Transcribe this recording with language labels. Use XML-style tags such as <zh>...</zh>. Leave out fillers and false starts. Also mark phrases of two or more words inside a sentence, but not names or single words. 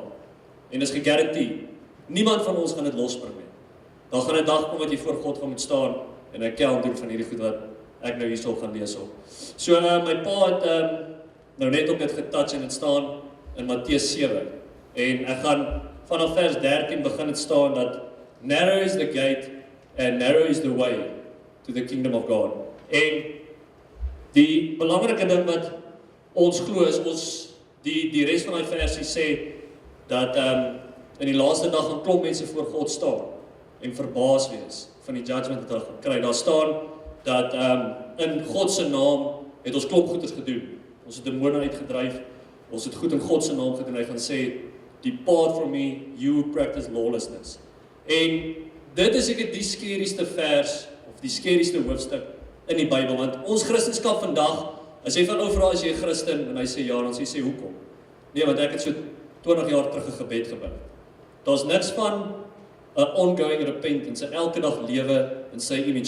<af>En dis gegarandeer, niemand van ons gaan dit losbring nie. Daar gaan 'n dag kom wat jy voor God gaan moet staan en 'n account doen van hierdie goed wat ek nou hierso gaan lees op. So my pa het nou net op dit getouch en dit staan in Matteus 7. En ek gaan vanaf vers 13 begin het staan dat</af> <en>narrow is the gate and narrow is the way to the kingdom of God.</en> <af>En die belangrike ding wat ons glo is die res van die versie sê dat in die laaste dag gaan klomp mense voor God staan en verbaas wees van die judgment wat hulle gaan kry. Daar staan dat in God se naam het ons klomp goeders gedoen. Ons het demone uitgedryf, ons het goed in God se naam gedoen. Hy gaan sê,</af> <en>depart from me, you who practice lawlessness.</en> <af>En dit is ek die skerieste vers, of die skerieste hoofstuk in die Bybel, want ons Christendom vandag, as jy van ou vra as jy 'n Christen, en hy sê ja, dan sê hoekom? Nee, want ek het so 20 jaar terug 'n gebed gebid. Daar's niks van 'n</af> <en>ongoing repentance,</en> <af>en elke dag lewe in sy image.</af>